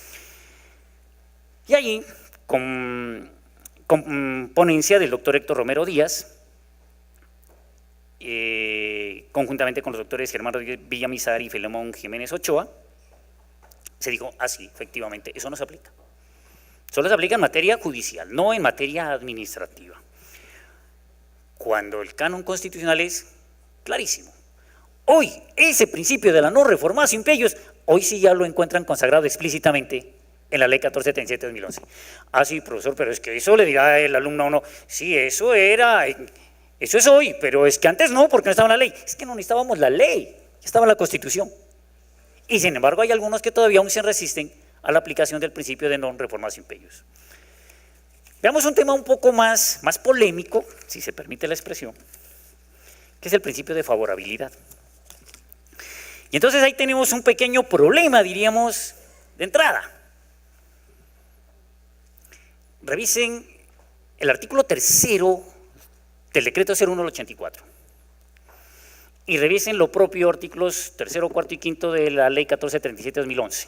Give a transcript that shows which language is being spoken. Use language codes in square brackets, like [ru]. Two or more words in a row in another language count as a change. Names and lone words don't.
[es] Y allí, con ponencia del doctor Héctor Romero Díaz, conjuntamente con los doctores Germán Rodríguez Villamizar y Filemón Jiménez Ochoa, se dijo, sí, efectivamente, eso no se aplica. Solo se aplica en materia judicial, no en materia administrativa. Cuando el canon constitucional es clarísimo. Hoy, ese principio de la no [la] reformatio in peius, [es] hoy sí ya lo encuentran consagrado explícitamente en la ley 1437 de 2011. Sí, profesor, pero es que eso le dirá el alumno o no. Sí, eso es hoy, pero es que antes no, porque no estaba en la ley. Es que no necesitábamos la ley, ya estaba en la Constitución. Y sin embargo hay algunos que todavía aún se resisten a la aplicación del principio de [la] non reformatio in peius. [es] Veamos un tema un poco más polémico, si se permite la expresión, que es el principio de favorabilidad. Y entonces ahí tenemos un pequeño problema, diríamos, de entrada. Revisen el artículo 3º del decreto 01/84 y revisen lo propio artículos 3º, 4º y 5º de la ley 1437 de 2011.